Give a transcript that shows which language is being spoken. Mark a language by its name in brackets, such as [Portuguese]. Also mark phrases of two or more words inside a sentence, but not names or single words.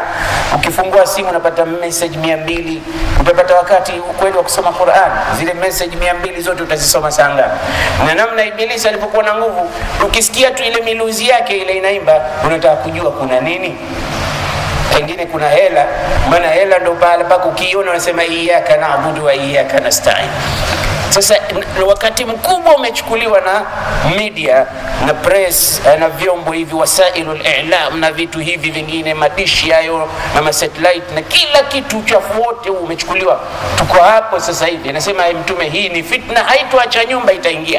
[Swahili] Ukifungua simu unapata message 200, utapata wakati kweli wa kusoma Qur'an, zile message 200 zote utazisoma saa ngapi? Na namna Ibilisi alipokuwa na nguvu, ukisikia tu ile miluzi yake ile inaimba, unataka kujua kuna nini. Pengine kuna hela, maana hela ndio pale pako ukiona unasema [Arabic] إياك نعبد وإياك نستعين. [Swahili] Sasa wakati mkubwa umechukuliwa na media na press na vyombo hivi, [Arabic] وسائل الإعلام [Swahili] na vitu hivi vingine, madishi hayo na satellite na kila kitu, uchafu wote umechukuliwa. Tuko hapo sasa hivi, anasema Mtume, hii ni fitna, haitoacha nyumba, itaingia.